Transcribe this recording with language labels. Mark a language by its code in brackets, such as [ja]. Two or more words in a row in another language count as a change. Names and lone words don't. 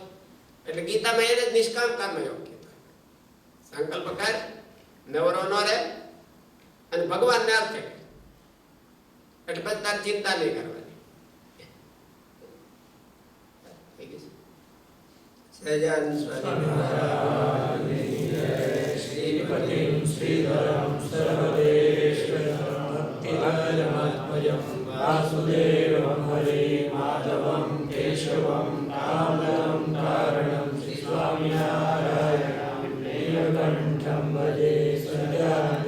[gu] એટલે ગીતામાં એને જ નિષ્કામ કર્મયોગ કીધું. સંકલ્પ કર, નવરો ન રહે અને ભગવાનને અર્થે, એટલે પછી તારી ચિંતા નહીં કરવાની. સહજાનંદ સ્વામી મહારાજ શ્રીપતિ શ્રીધરમ [sa] वासुदेवं हरे माधवं केशवं दामोदरं कारणं स्वामिनारायणं नीलकण्ठं भजे सदा